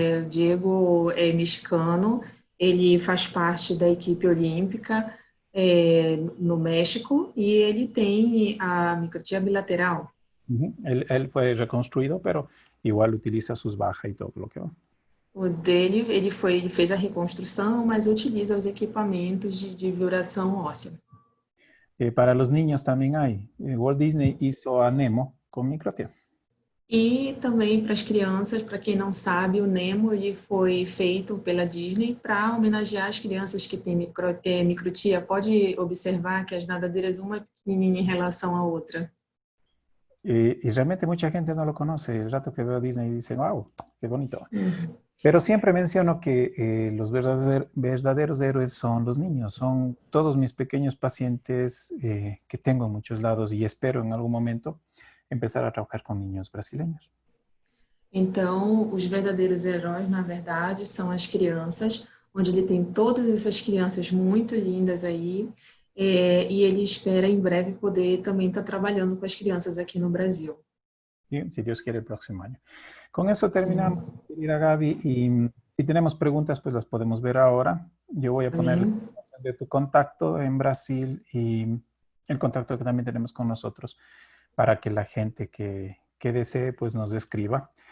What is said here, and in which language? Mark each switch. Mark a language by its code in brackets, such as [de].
[pt] Diego é mexicano, ele faz parte da equipe olímpica no México e ele tem a microtia bilateral. [es] Él fue reconstruido, pero igual utiliza sus bajas y todo lo que va. [pt] O dele, ele fez a reconstrução, mas utiliza os equipamentos de vibração óssea. [es] Para los niños también hay. Walt Disney hizo a Nemo con microtia. [pt] E também para as crianças, para quem não sabe, o Nemo ele foi feito pela Disney para homenagear as crianças que têm microtia. Pode observar que as nadadeiras, uma é pequenininha em relação à outra. [es] Y realmente mucha gente no lo conoce. El rato que veo a Disney dicen, wow, qué bonito. Pero siempre menciono que los verdaderos héroes son los niños, son todos mis pequeños pacientes que tengo en muchos lados y espero en algún momento empezar a trabajar con niños brasileños. [pt] Então, os verdadeiros heróis, na verdade, são as crianças, onde ele tem todas essas crianças muito lindas aí, e ele espera em breve poder também estar trabalhando com as crianças aqui no Brasil. [es] Bien, si Dios quiere el próximo año. Con eso terminamos, querida Gaby, y si tenemos preguntas, pues las podemos ver ahora. Yo voy a poner la información de tu contacto en Brasil y el contacto que también tenemos con nosotros para que la gente que desee, pues nos escriba.